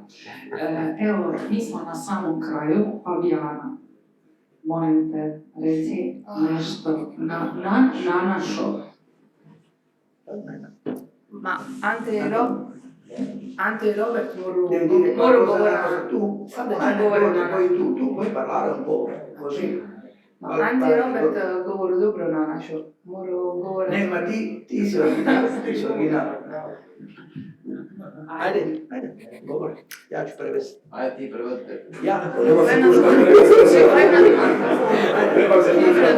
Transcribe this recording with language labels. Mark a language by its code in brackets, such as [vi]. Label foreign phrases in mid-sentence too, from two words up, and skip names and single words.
[hr] Evo, mi smo na samom kraju Fabijana. Molim te, reci nešto na našo. [it] Ma Ante e Robert morano [hr] govore tu. tu. [it] Puoi parlare un po' così. [hr] Ma Ante e Robert govore dobro na našo. Moraju govore... Ne, ma ti si original. Ajde, govori, ja ću prevesti. Ajde ti prevodite. Ja, Nema se tu šta prevesti. Nema se tu šta.